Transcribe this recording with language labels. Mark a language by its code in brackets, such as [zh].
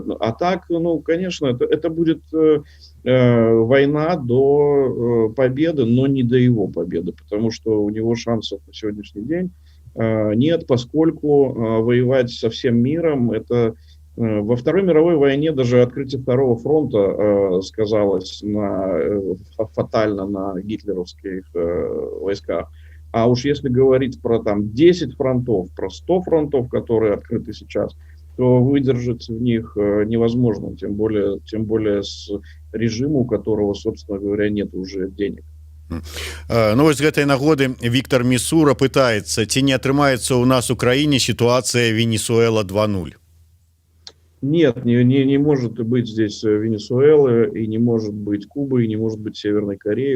[ru] А так, ну, конечно, это будет война до победы, но не до его победы, потому что у него шансов на сегодняшний день нет, поскольку воевать со всем миром, это во Второй мировой войне даже открытие Второго фронта сказалось фатально на гитлеровских войсках. А уж если говорить про там 10 фронтов, про 100 фронтов, которые открыты сейчас, то выдержать в них невозможно, тем более с режимом, у которого, собственно говоря, нет уже денег. [be] Ну вось з гэтай нагоды Віктор Місура пытаецца, ці не атрымаецца ў нас у краіне сітуацыя Венесуэла 2.0? [ru] Нет, не может быть здесь Венесуэлы, и не может быть Кубы, и не может быть Северной Кореи.